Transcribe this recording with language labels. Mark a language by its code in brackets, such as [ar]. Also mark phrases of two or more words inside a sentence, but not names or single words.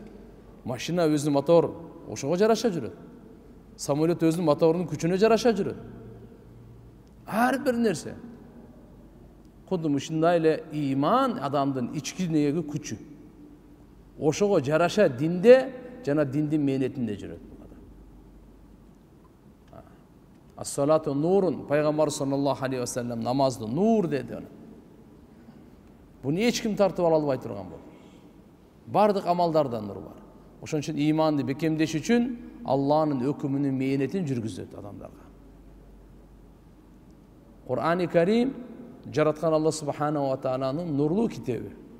[ky] Машина өзүнүн мотор ошого жараша жүрөт. Самолет өзүнүн моторунун күчүнө жараша жүрөт. Ар бир нерсе. Кудум ушундай эле иман адамдын ички дүнүйөгү күчү. Ошого жараша динде жана диндин мээнетинде жүрөт. [ar] الصلاة نور, [ky] пайгамбар [ar] صلى الله عليه وسلم [ky] намазды нур деди. Буну эч ким тартып ала албай турган болду. Бардык амалдардан нур бар. Ошон үчүн иманды бекемдеш үчүн Алланын өкүмүнүн мээнетин жүргүзөт адамдарга. Кур'ан-ы Карим жараткан Алла [ar] سبحانه وتعالى [ky] нурлуу китеби.